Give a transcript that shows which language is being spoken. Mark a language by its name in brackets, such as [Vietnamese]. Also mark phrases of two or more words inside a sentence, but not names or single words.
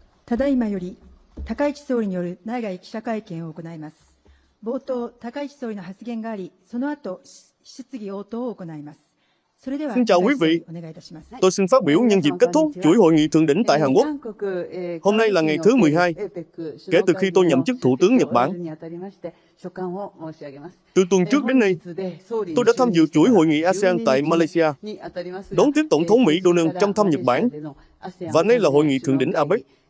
[Japanese] ただいまより、高市総理による内外記者会見を行います。冒頭、高市総理の発言があり、その後、質疑応答を行います。 [Vietnamese] Xin chào quý vị, tôi xin phát biểu nhân dịp kết thúc chuỗi hội nghị thượng đỉnh tại Hàn Quốc. Hôm nay là ngày thứ 12, kể từ khi tôi nhậm chức Thủ tướng Nhật Bản. Từ tuần trước đến nay, tôi đã tham dự chuỗi hội nghị ASEAN tại Malaysia, đón tiếp Tổng thống Mỹ Donald Trump thăm Nhật Bản, và nay là hội nghị thượng đỉnh APEC.